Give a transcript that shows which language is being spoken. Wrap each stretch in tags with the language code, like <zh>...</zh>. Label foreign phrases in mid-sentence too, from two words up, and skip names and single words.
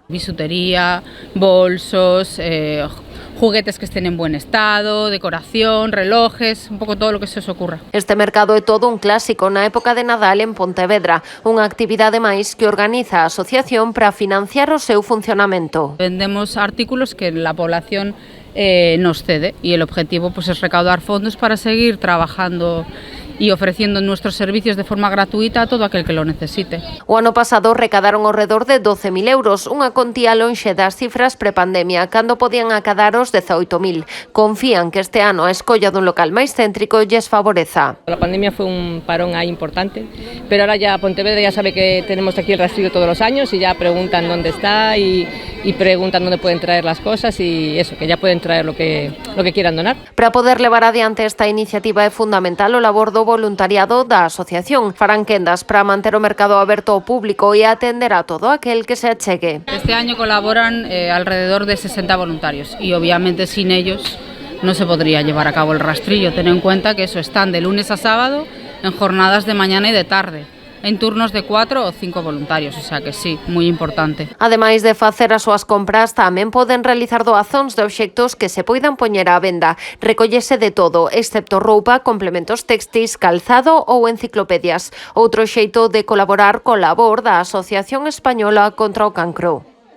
<es>Bisutería, bolsos, juguetes que estén en buen estado, decoración, relojes, un pouco todo lo que se os ocurra.</es> <gl>Este mercado é todo un clásico na época de Nadal en Pontevedra, unha actividade máis que organiza a asociación para financiar o seu funcionamento.</gl> <es>Vendemos artículos que la población nos cede y el objetivo pues es recaudar fondos para seguir trabajando y ofreciendo nuestros servicios de forma gratuita a todo aquel que lo necesite.</es> <gl>O ano pasado recadaron ao redor de 12.000 euros, unha contía lonxe das cifras prepandemia, cando podían acadar os 18.000. Confían que este ano a escolla dun local máis céntrico lles favoreza.</gl> <es>La pandemia fue un parón ahí importante, pero ahora ya Pontevedra ya sabe que tenemos aquí el rastrillo todos los años y ya preguntan dónde está y preguntan dónde pueden traer las cosas y eso, que ya pueden traer lo que quieran donar.</es> <gl>Para poder levar adiante esta iniciativa é fundamental o labor do voluntariado da asociación. Farán quendas para manter o mercado aberto ao público e atender a todo aquel que se achegue.</gl> <es>Este año colaboran alrededor de 60 voluntarios y obviamente sin ellos no se podría llevar a cabo el rastrillo. Ten en cuenta que eso están de lunes a sábado en jornadas de mañana y de tarde, en turnos de 4 o 5 voluntarios, o sea que sí,</es> <gl>moi importante. Ademais de facer as súas compras, tamén poden realizar doazóns de obxectos que se poidan poñer á venda. Recollese de todo, excepto roupa, complementos textis, calzado ou enciclopedias. Outro xeito de colaborar co labor da Asociación Española contra o Cancro.</gl>